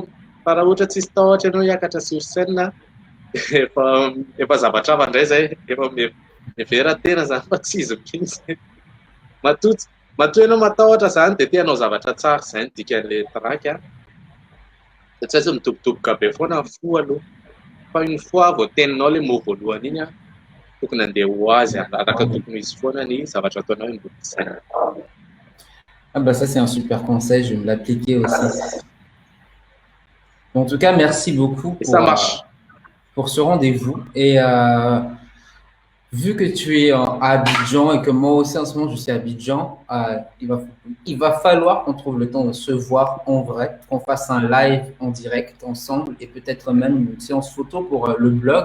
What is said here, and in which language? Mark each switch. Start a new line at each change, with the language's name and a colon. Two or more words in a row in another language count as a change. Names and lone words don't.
Malagasy: Fa raha ohatra tsisy tahotra ianao hiakatra sur saina efa zavatra hafa indray zay, efa miveran-tena zany fa tsy izy mihitsy. Matoa ianao matahotra zany dia te hanao zavatra tsara zay ny dikan'ilay traky satria tsy midobodoboka be foana ny fo aloha. Fa
French: une fois
Malagasy: voateninao
French: le mot
Malagasy: voalohany iny tokony andeha ho azy araka tokony izy foana ny zavatra ataonao iny saina.
French: Ah bah ça c'est un super conseil, je vais me l'appliquer aussi. En tout cas, merci beaucoup pour ce rendez-vous. Et vu que tu es à Abidjan et que moi aussi en ce moment je suis à Abidjan, il va falloir qu'on trouve le temps de se voir en vrai, qu'on fasse un live en direct ensemble et peut-être même une séance photo pour le blog.